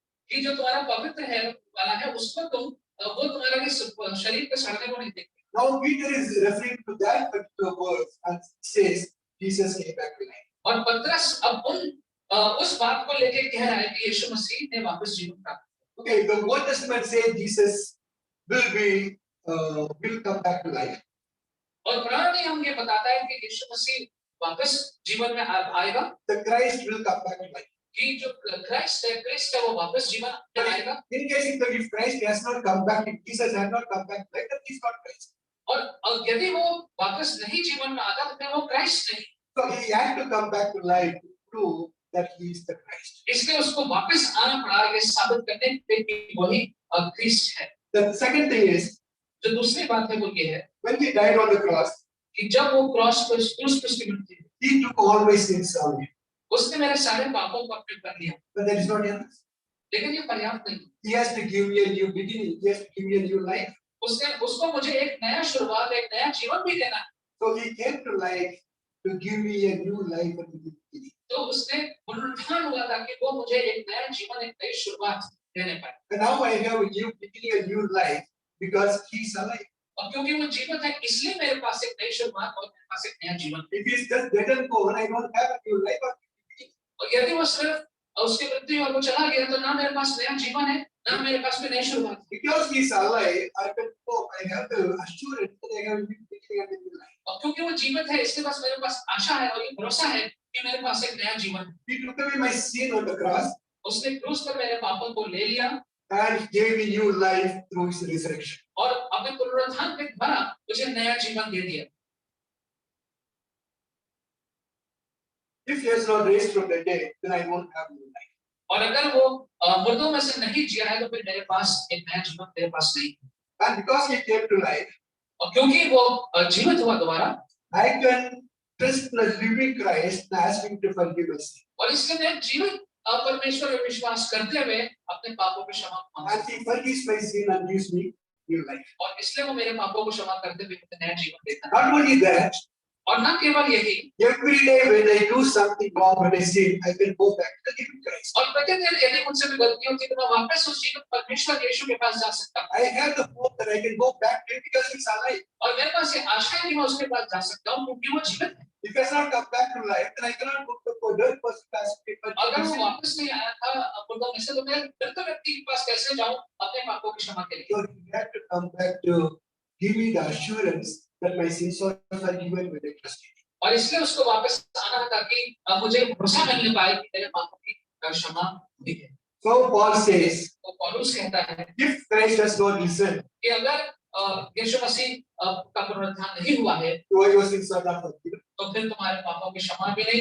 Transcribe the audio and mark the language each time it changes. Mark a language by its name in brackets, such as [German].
[Hindi] कि जो तुम्हारा पवित्र है वाला है उसको तुम वो तुम्हारे शरीर के सड़ने को नहीं देखते। [English] Now Peter is referring to that particular verse and says Jesus came back to life. [Hindi] और पतरस अब उस बात को लेके कह रहा है कि यीशु मसीह ने वापस जीवन प्राप्त। [English] Okay, the Old Testament says Jesus will come back to life. [Hindi] और पुराना नियम ये बताता है कि यीशु मसीह वापस जीवन में आएगा। [English] The Christ will come back to life. [Hindi] कि जो क्राइस्ट है वो वापस जीवन में आएगा। [English] In case if Christ has not come back, if Jesus has not come back to life, then he is not Christ. [Hindi] और यदि वो वापस नहीं जीवन में आता तो फिर वो क्राइस्ट नहीं। [English] So he had to come back to life to prove that he is the Christ. [Hindi] इसलिए उसको वापस आना पड़ा ये साबित करने के लिए कि वही क्रिस्ट है। [English] The second thing is [Hindi] जो दूसरी बात है वो ये है [English] when he died on the cross, [Hindi] कि जब वो क्रूस पर उसकी मृत्यु हुई, [English] he took all my sins on him. [Hindi] उसने मेरे सारे पापों को अपने कर लिया, [English] But that is not enough. [Hindi] लेकिन ये पर्याप्त नहीं। [English] He has to give me a new beginning. He has to give me a new life. [Hindi] उसको मुझे एक नया शुरुआत, एक नया जीवन भी देना है। [English] So he came to life to give me a new life and a new beginning. [Hindi] तो उसने पुनरुत्थान हुआ ताकि वो मुझे एक नया जीवन, एक नई शुरुआत देने पाए। [English] And now I have a new beginning, a new life because he's alive. [Hindi] और क्योंकि वो जीवित है, इसलिए मेरे पास एक नई शुरुआत और मेरे पास एक नया जीवन। [English] If he's just dead and gone, I don't have a new life or new beginning. [Hindi] और यदि वो सिर्फ उसकी मृत्यु और वो चला गया, तो ना मेरे पास नया जीवन है, ना मेरे पास कोई नई शुरुआत है। [English] Because he's alive, I can hope, I have the assurance that I have a new beginning and a new life. [Hindi] और क्योंकि वो जीवित है, इसके पास मेरे पास आशा है और ये भरोसा है कि मेरे पास एक नया जीवन है। [English] He took away my sin on the cross [Hindi] उसने क्रूस पर मेरे पापों को ले लिया [English] and he gave me new life through his resurrection. [Hindi] और अपने पुनरुत्थान के द्वारा मुझे नया जीवन दे दिया। [English] If he has not raised from the dead, then I won't have new life. [Hindi] और अगर वो मुर्दों में से नहीं जिया है, तो फिर मेरे पास एक नया जीवन मेरे पास नहीं है। [English] And because he came to life, [Hindi] और क्योंकि वो जीवित हुआ दोबारा, [English] I can trust the living Christ and ask him to forgive us. [Hindi] और इसलिए मैं जीवित परमेश्वर में विश्वास करते हुए अपने पापों की क्षमा मांगता [English] And he forgives my sin and gives me new life. [Hindi] हूं। और इसलिए वो मेरे पापों को क्षमा करते हुए मुझे नया जीवन देता है। [English] Not only that, [Hindi] और न केवल यही, [English] every day when I do something wrong, when I sin, I can go back to the living Christ. [Hindi] और प्रतिदिन यदि मुझसे भी गलती होती है, तो मैं वापस उस जीवित परमेश्वर यीशु के पास जा सकता हूँ। [English] I have the hope that I can go back to him because he's alive. [Hindi] और मेरे पास ये आशा है कि मैं उसके पास जा सकता हूँ, क्योंकि वो जीवित है। [English] If I cannot come back to life, then I cannot go to the dead person to ask him to [Hindi] अगर [English] forgive [Hindi] वो [English] me. [Hindi] वापस नहीं आया था मुर्दों में से, तो मैं मृत व्यक्ति के पास कैसे जाऊं अपने पापों की क्षमा के लिए? [English] So he had to come back to give me the assurance that my sins are forgiven when I trust him. [Hindi] और इसलिए उसको वापस आना है ताकि मुझे भरोसा मिलने पाए कि मेरे पापों की क्षमा हुई है। [English] So Paul says, [Hindi] तो पौलुस कहता है [English] if Christ has not risen, [Hindi] कि अगर यीशु मसीह का पुनरुत्थान नहीं हुआ है, [English] your sins are not forgiven. [Hindi] तो फिर तुम्हारे पापों की क्षमा भी नहीं